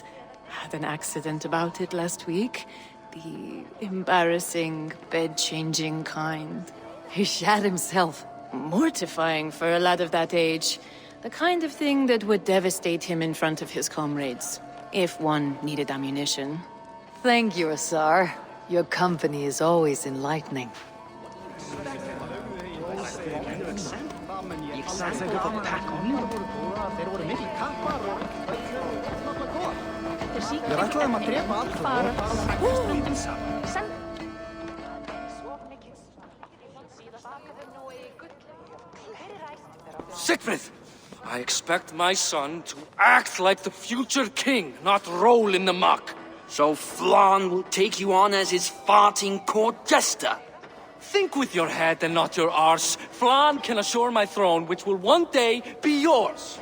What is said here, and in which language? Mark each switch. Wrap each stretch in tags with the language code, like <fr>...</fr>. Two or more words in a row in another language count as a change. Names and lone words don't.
<en>Had an accident about it last week. The embarrassing, bed-changing kind. He shat himself. Mortifying for a lad of that age. The kind of thing that would devastate him in front of his comrades. If one needed ammunition. Thank you, Azar. Your company is always enlightening.</en> <is>Ég ætlaði að drepa alla.</is> <en>Sigfrid! I expect my son to act like the future king, not roll in the muck. So Flan will take you on as his farting court jester? Think with your head and not your arse. Flan can assure my throne, which will one day be yours.</en>